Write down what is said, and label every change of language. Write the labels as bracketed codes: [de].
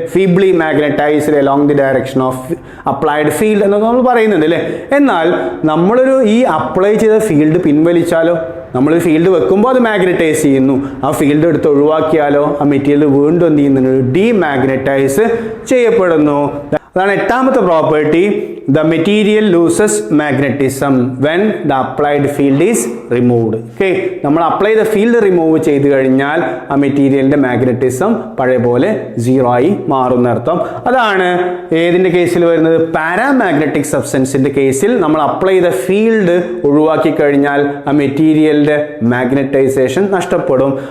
[en] feebly magnetized along the direction of applied field [ml] എന്നൊക്കെ നമ്മൾ പറയുന്നുണ്ട് അല്ലേ. എന്നാൽ നമ്മളൊരു ഈ അപ്ലൈ ചെയ്ത ഫീൽഡ് പിൻവലിച്ചാലോ? നമ്മൾ ഫീൽഡ് വെക്കുമ്പോൾ അത് മാഗ്നറ്റൈസ് ചെയ്യുന്നു. ആ ഫീൽഡ് എടുത്ത് ഒഴിവാക്കിയാലോ ആ മെറ്റീരിയൽ വീണ്ടും എന്ത് ചെയ്യുന്നുണ്ട്? ഡീമാഗ്നറ്റൈസ് ചെയ്യപ്പെടുന്നു. അതാണ് എട്ടാമത്തെ property. [en] The material loses magnetism when the applied field is removed. [ml] Okay, നമ്മൾ അപ്ലൈ ചെയ്ത ഫീൽഡ് റിമൂവ് ചെയ്ത് കഴിഞ്ഞാൽ ആ മെറ്റീരിയലിന്റെ മാഗ്നറ്റിസം പഴയ പോലെ 0 ആയി മാറുന്ന അർത്ഥം. അതാണ് ഏതിന്റെ കേസിൽ വരുന്നത്? പാരാമാഗ്നറ്റിക് സബ്സ്റ്റൻസിന്റെ കേസിൽ നമ്മൾ അപ്ലൈ ചെയ്ത ഫീൽഡ് ഒഴിവാക്കി കഴിഞ്ഞാൽ ആ മെറ്റീരിയലിന്റെ മാഗ്നറ്റൈസേഷൻ നഷ്ടപ്പെടും.